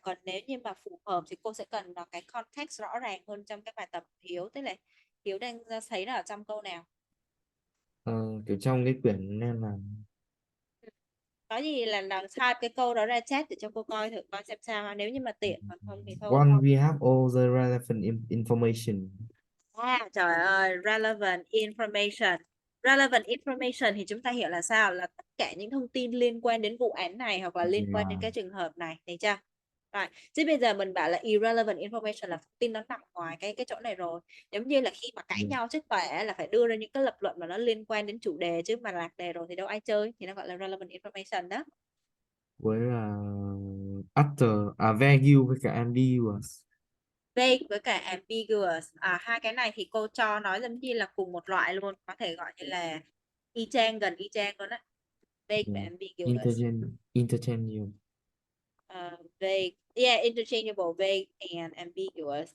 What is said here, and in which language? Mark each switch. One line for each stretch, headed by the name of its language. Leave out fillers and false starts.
Vietnamese: Còn nếu như mà phù hợp thì cô sẽ cần cái context rõ ràng hơn trong cái bài tập Hiếu. Tức là Hiếu đang thấy là ở trong câu nào? Kiểu trong cái quyển nên là Có gì là type cái câu đó ra chat để cho cô coi thử coi xem sao ha. Nếu như mà tiện, còn không thì thôi.
English: one we have all the relevant information.
Vietnamese: Trời ơi, relevant information. Relevant information thì chúng ta hiểu là sao? Là tất cả những thông tin liên quan đến vụ án này hoặc là liên quan đến
English: Yeah.
Vietnamese: cái trường hợp này, thấy chưa? Rồi, chứ bây giờ mình bảo là irrelevant information là thông tin nó nằm ngoài cái chỗ này rồi. Giống như là khi mà cãi
English: Yeah.
Vietnamese: nhau trước tòa là phải đưa ra những cái lập luận mà nó liên quan đến chủ đề, chứ mà lạc đề rồi thì đâu ai chơi, thì nó gọi là relevant information đó. Với là after vague với cả ambiguous. Vague với cả ambiguous, hai cái này thì cô cho nói giống như là cùng một loại luôn, có thể gọi như là y chang, gần y chang luôn á. Vague và
English: Yeah. ambiguous. Interchangeable. Vague, yeah, interchangeable, vague and ambiguous.